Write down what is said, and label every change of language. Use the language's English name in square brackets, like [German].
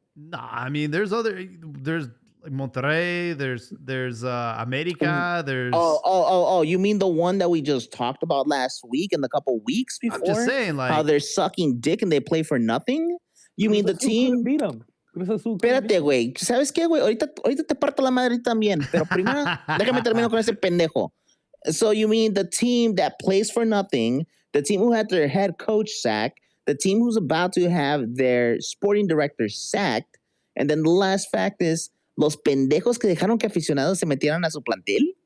[English] Nah, I mean, there's like Monterrey, there's America, there's... Oh, you mean the one that we just talked about last week and a couple weeks before? I'm just saying, like... How they're sucking dick and they play for nothing? You mean the team... beat them. [Spanish] Espérate, güey. ¿Sabes qué, güey? Ahorita te parto la madre también. Pero primero, déjame terminar con ese pendejo. [English] So you mean the team that plays for nothing, the team who had their head coach sacked, the team who's about to have their sporting director sacked, and then the last fact is, [Spanish] los pendejos que dejaron que aficionados se metieran a su plantel?